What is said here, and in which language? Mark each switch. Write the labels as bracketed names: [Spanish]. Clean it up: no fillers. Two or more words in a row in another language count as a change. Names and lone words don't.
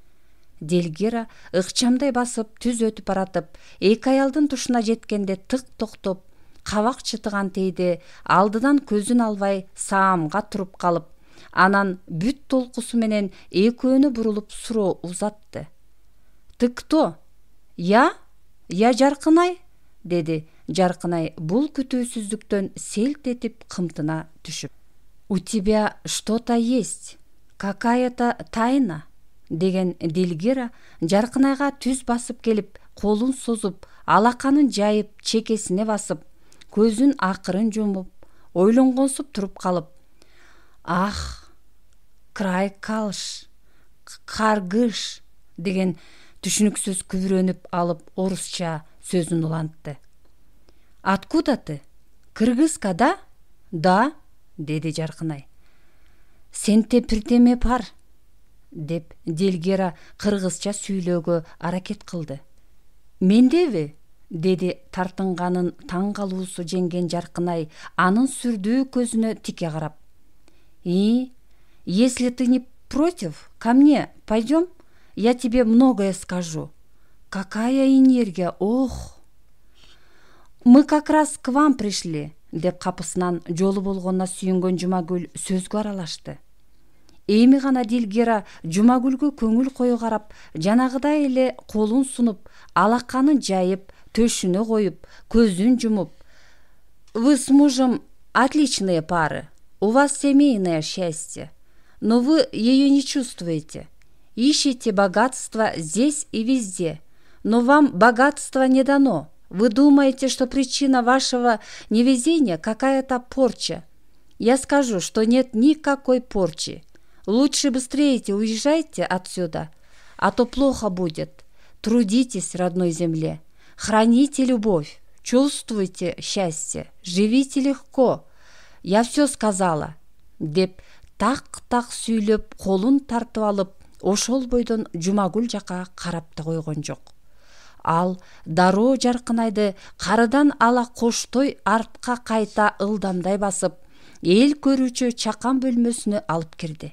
[Kyrgyz] Делгира ыкчамдай басып түз өтүп баратып, 2 аялдын тушуна жеткенде тык токтоп, кабак чытыган тейде алдыдан көзүн албай саамга туруп калып, анан бүт толкусу менен экөөнү бурулуп суроо узатты. [Russian] "Ты кто? Я Жаркынай?" [Kyrgyz] деди Жаркынай бул күтүүсүздүктөн селт этип кымтына түшүп. [Russian] "У тебя что-то есть? Какая-то тайна?" [Kyrgyz] деген Делгира Жаркынайга түз басып келип, колун созуп, алаканын жайып, чекесине басып, көзүн акырын жумуп, ойлонгонсуп туруп калып: "Ах, край калыш, каргыш" деген түшүнүксүз күбүрөнүп алып орусча сөзүн улантты. [Russian] "Откуда ты? [Kyrgyz] Кыргызка, да?" "Да", деди Жаркынай. "Сенте бирдеме бар" деп Делгира кыргызча сүйлөөгө аракет кылды. "Мендеби?" деди тартынганын таң калуусу жеңген Жаркынай анын сүрдүү көзүнө тике карап. [Russian] "Если ты не против, ко мне пойдем, я тебе многое скажу. Какая энергия, ох!" "Мы как раз к вам пришли", [Kyrgyz] деп капысынан жолу болгонуна сүйүнгөн Жумагүл сөзгө аралашты. Эми гана Делгира Жумагүлгө көңүл кое карап, жанагыдай эле колун сунуп, алаканын жайып, төшүнө коюп, көзүн жумуп: [Russian] "Вы с мужем отличные пары. У вас семейное счастье. Но вы ее не чувствуете. Ищете богатство здесь и везде. Но вам богатство не дано. Вы думаете, что причина вашего невезения какая-то порча. Я скажу, что нет никакой порчи. Лучше быстрее уезжайте отсюда, а то плохо будет. Трудитесь в родной земле. Храните любовь. Чувствуйте счастье. Живите легко. Я все сказала", [Kyrgyz] деп так-так сүйлөп, колун тартып алып, ошол бойдон Жумагүл жака карап да койгон жок. Ал дароо Жаркынайды карыдан ала коштой артка кайта ылдамдай басып, эл көрүүчү чакан бөлмөсүнө алып кирди.